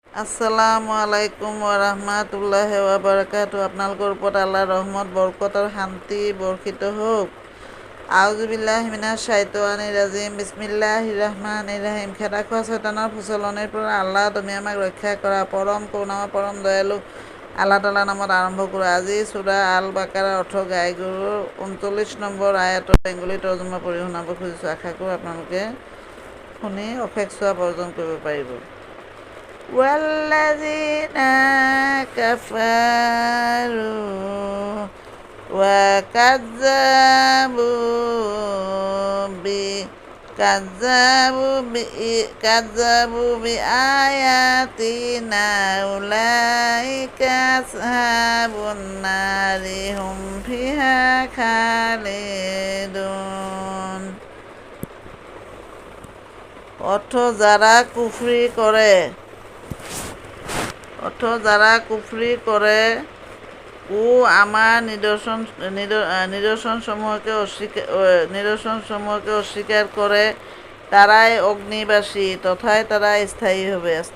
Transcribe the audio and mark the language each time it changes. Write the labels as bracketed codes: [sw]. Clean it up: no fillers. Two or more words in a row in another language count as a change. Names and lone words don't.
[ar] السلام عليكم ورحمة الله وبركاته. [as] আপোনালোকৰ ওপৰত আল্লাহৰ ৰহমত বৰকত আৰু শান্তি বৰ্ষিত হওক। [ar] أعوذ بالله من الشيطان الرجيم. بسم الله الرحمن الرحيم. [as] খেদা খোৱা শয়তানৰ প্ৰচলনিৰ পৰা আল্লাহ তুমি আমাক ৰক্ষা কৰা। পৰম কৰোণাময় পৰম দয়ালু আল্লাহ তাআলাৰ নামত আৰম্ভ কৰোঁ। আজি সূৰা আল বাকাৰাৰ অৰ্থ গাই গৰুৰ ৩৯ নম্বৰ আয়াতৰ বেংগলী তৰ্জমা পঢ়ি শুনাব খুজিছোঁ। আশা কৰোঁ আপোনালোকে শুনি অশেষ চোৱা অৰ্জন কৰিব পাৰিব। [ar] والذين كفروا وكذبوا بآياتنا أولئك أصحاب النار هم فيها খালিদুন। [bn] অর্থ যারা কুফরি করে ও আমার নিদর্শনসমূহকে অস্বীকার করে তারাই অগ্নিবাসী তথায় তারা স্থায়ী হবে।